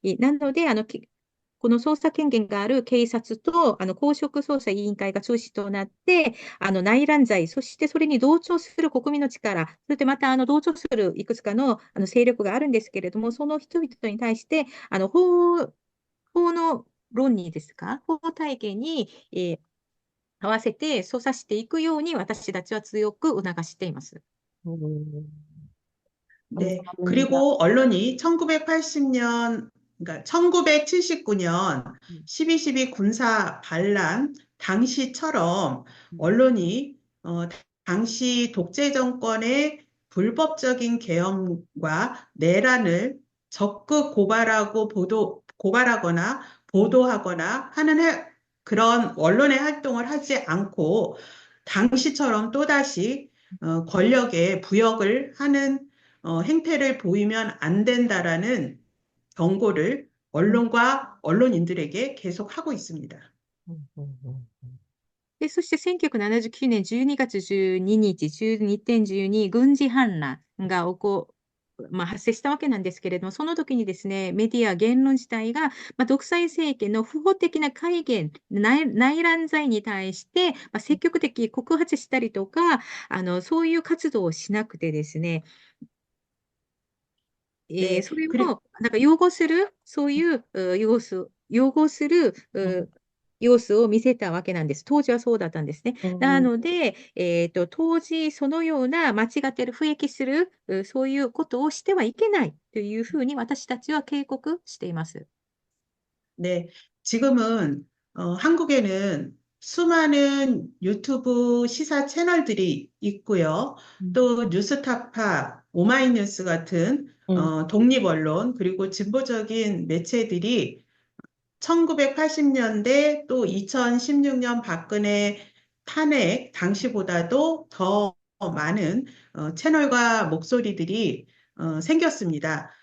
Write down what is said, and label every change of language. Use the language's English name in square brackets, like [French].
[Japanese] なので、この捜査権限がある警察と、公職捜査委員会が中心となって、内乱罪、そしてそれに同調する国民の力、そしてまた、同調するいくつかの、勢力があるんですけれども、その人々に対して、法の論にですか、法体系に、合わせて捜査していくように私たちは強く促しています。 [Korean] 네, 감사합니다. 그리고 언론이 1980년, 그러니까 1979년 12.12 군사 반란 당시처럼 언론이 당시 독재 정권의 불법적인 계엄과 내란을 적극 고발하거나 보도하거나 하는 그런 언론의 활동을 하지 않고 당시처럼 또다시 권력에 부역을 하는 행태를 보이면 안 된다라는 경고를 언론과 언론인들에게 계속 하고 있습니다. [Japanese] で、そして1979年12月12日、12.12軍事反乱が発生したわけなんですけれども、その時にですね、メディア、言論自体が、独裁政権の不法的な戒厳、内乱罪に対して、積極的告発したりとか、そういう活動をしなくてですね、 [Korean] 네, [Japanese] それをなんか擁護する、そういう擁護する様子を見せたわけなんです。当時はそうだったんですね。なので、当時そのような間違ってる、不益する、そういうことをしてはいけないというふうに私たちは警告しています。 [Korean] 네, 지금은 한국에는 수많은 유튜브 시사 채널들이 있고요. 또 뉴스타파, 오마이뉴스 같은 독립 언론 그리고 진보적인 매체들이 1980년대 또 2016년 박근혜 탄핵 당시보다도 더 많은 채널과 목소리들이 생겼습니다.